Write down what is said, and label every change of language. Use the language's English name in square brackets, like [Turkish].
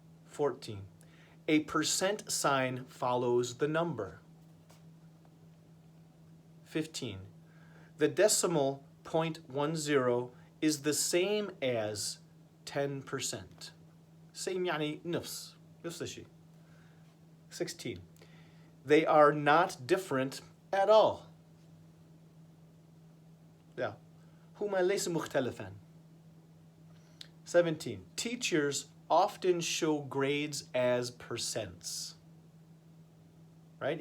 [English] 14. A percent sign follows the number. 15. The decimal 0.10 is the same as 10%. [Arabic] Same يعني نفس الشيء. [English] 16. They are not different at all. [Arabic] Yeah. هما ليس مختلفان. 17. [English] Teachers often show grades as percents. Right?